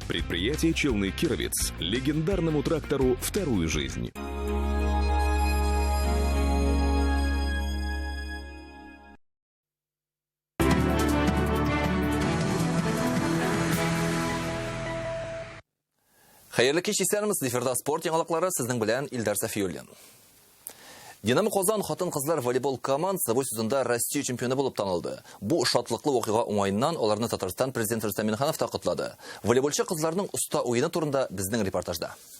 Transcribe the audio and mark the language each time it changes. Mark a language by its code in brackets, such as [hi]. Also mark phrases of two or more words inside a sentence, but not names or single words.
[ru] Предприятие «Челны Кировец» легендарному трактору вторую жизнь. [tt] Хәерле кич исәнмез, эфирда спорт яңалыклары сезнең белән Илдар Сафиуллин. Динамо Казан хатын-кызлар волейбол командасы бу сезонда Россия чемпионы булып танылды. Бу шатлыклы вакыйга уңайыннан аларны Татарстан президенты Рустам Миннеханов та котлады. Волейболчы кызларның уста уены турында безнең репортажда.